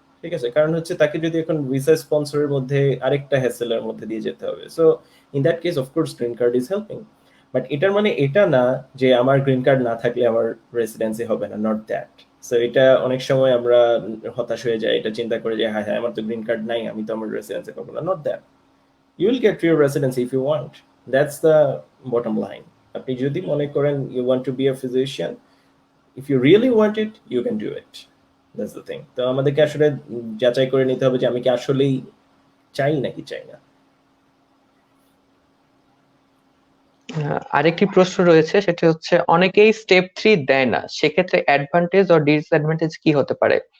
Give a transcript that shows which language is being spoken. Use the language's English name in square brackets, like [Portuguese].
[Bangla] ঠিক আছে, কারণ হচ্ছে তাকে যদি এখন ভিসা স্পন্সরের মধ্যে আরেকটা হ্যাসেলের মধ্যে দিয়ে যেতে হবে, [English] So in that case of course green card is helping. [Bangla] But এটার মানে এটা না যে আমার গ্রিন কার্ড না থাকলে আমার রেসিডেন্সি হবে না, [English] Not that. [Bangla] সো এটা অনেক সময় আমরা হতাশ হয়ে যাই, এটা চিন্তা করে যে হ্যাঁ হ্যাঁ আমার তো গ্রিন কার্ড নাই, আমি তো আমার রেসিডেন্সি পাবো না, [English] Not that. You will get your residency if you want. That's the bottom line. [Bangla] আপনি যদি মনে করেন [English] you want to be a physician, if you really want it, you can do it. That's the thing. [Bangla] তো আমাদেরকে আসলে যাচাই করে নিতে হবে যে আমি কি আসলেই চাই নাকি চাই না। আরেকটি প্রশ্ন রয়েছে, সেটা হচ্ছে অনেকেই স্টেপ 3 দেয় না, সেক্ষেত্রে অ্যাডভান্টেজ ও ডিসঅ্যাডভান্টেজ কি হতে পারে?